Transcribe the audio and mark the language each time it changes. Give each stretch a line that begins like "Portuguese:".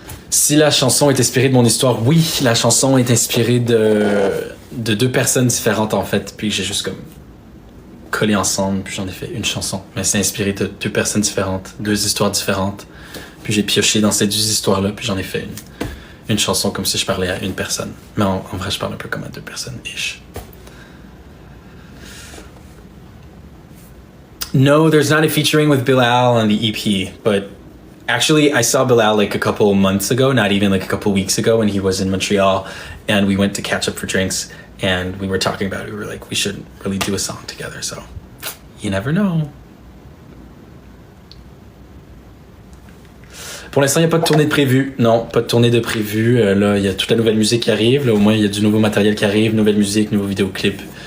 French: Si la chanson est inspirée de mon histoire, oui, la chanson est inspirée de deux personnes différentes en fait, puis j'ai juste comme collé ensemble, puis j'en ai fait une chanson. Mais c'est inspiré de deux personnes différentes, deux histoires différentes. Puis j'ai pioché dans ces deux histoires-là, puis j'en ai fait une chanson comme si je parlais à une personne. Mais en vrai, je parle un peu comme à deux personnes-ish.
English: No, there's not a featuring with Bilal on the EP, but actually I saw Bilal like a couple months ago, not even like a couple weeks ago, when he was in Montreal, and we went to catch up for drinks, and we were talking about it. We were like, we should really do a song together, so you never know.
French: Pour l'instant, il n'y a pas de tournée de prévu. Non, pas de tournée de prévu. Là, il y a toute la nouvelle musique qui arrive. Là, au moins, il y a du nouveau matériel qui arrive, nouvelle musique, nouveau vidéoclip.